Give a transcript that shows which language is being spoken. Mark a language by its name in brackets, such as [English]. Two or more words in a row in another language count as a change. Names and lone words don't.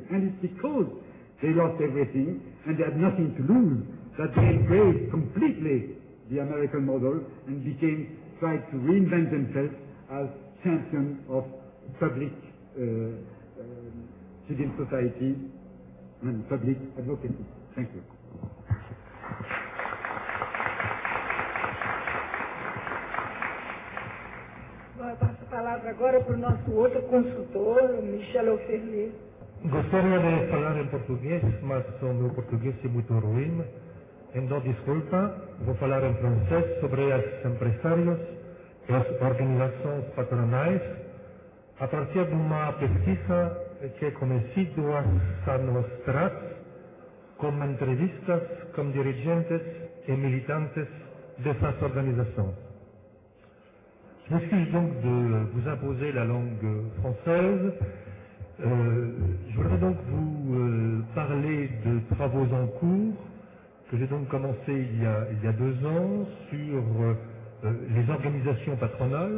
[English] And it's because they lost everything and they had nothing to lose that they embraced completely the American model and tried to reinvent themselves as champions of public civil society and public advocacy. Thank you. [Portuguese] Bom, eu passo a palavra agora para o nosso outro consultor, Michel Oferlé. Gostaria de falar em português, mas o meu português é muito ruim. Então, desculpa, vou falar em francês sobre os empresários e as organizações patronais a partir de uma pesquisa que comecei 2 anos atrás com entrevistas com dirigentes e militantes dessas organizações. [French] Je m'excuse donc de vous imposer la langue française. Je voudrais donc vous parler de travaux en cours que j'ai donc commencé il y a 2 ans sur les organisations patronales.